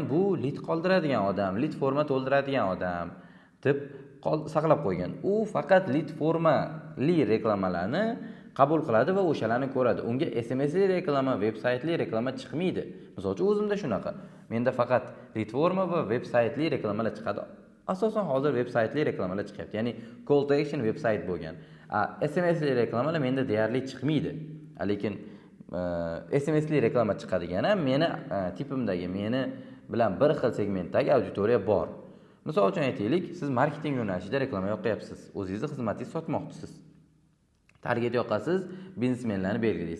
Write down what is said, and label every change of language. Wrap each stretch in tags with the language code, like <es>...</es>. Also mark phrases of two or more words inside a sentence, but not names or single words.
<uz>Bu lead qoldiradigan odam, lead forma to'ldiradigan odam deb saqlab qo'ygan. U faqat lead formali reklamalarni qabul qiladi va o'shalarni ko'radi. Unga SMSli reklama, veb-saytli reklama chiqmaydi. Misol uchun o'zimda shunaqa. Menda faqat lead forma va veb-saytli reklamalar chiqadi. Asosan hozir veb-saytli reklamalar chiqyapti. Ya'ni</uz> <en>call to action</en> <uz>veb-sayt bo'lgan. SMSli reklamalar menda deyarli chiqmaydi. Lekin SMSli reklama chiqadigani meni tipimdagi, meni bilan bir xil segmentdagi auditoriya bor. Misol uchun aytaylik, siz marketing yo'nalishida reklama yoqyapsiz. O'zingizning xizmatingizni sotmoqchisiz. Target yoqasiz, biznesmenlarni belgilaysiz.</uz>